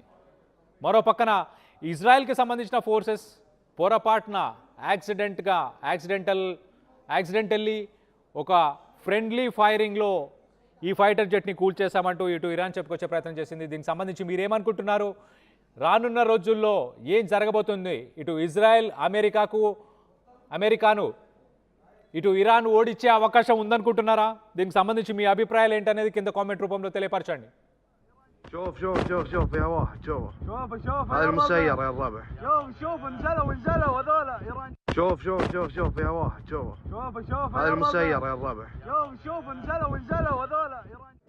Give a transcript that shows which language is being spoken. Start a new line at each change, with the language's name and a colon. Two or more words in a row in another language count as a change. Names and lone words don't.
Telugu: మరో పక్కన ఇజ్రాయెల్కి సంబంధించిన ఫోర్సెస్ పొరపాటున యాక్సిడెంటల్లీ ఒక
English: friendly firing
Telugu: ఈ
English: fighter jet
Telugu: కూల్చేశామంటూ ఇటు ఇరాన్ చెప్పుకొచ్చే ప్రయత్నం చేసింది. దీనికి సంబంధించి మీరేమనుకుంటున్నారు? రానున్న రోజుల్లో ఏం జరగబోతుంది? ఇటు ఇజ్రాయెల్ అమెరికాను ఇటు ఇరాన్ ఓడించే అవకాశం ఉందనుకుంటున్నారా? దీనికి సంబంధించి మీ అభిప్రాయాలు ఏంటనేది కింద కామెంట్ రూపంలో తెలియపరచండి.
Arabic: شوف يا واحد شوف هذا المسير يا الربع. شوف انزلوا هذول ايران. شوف يا واحد شوف هذا المسير يا الربع. شوف انزلوا هذول ايران.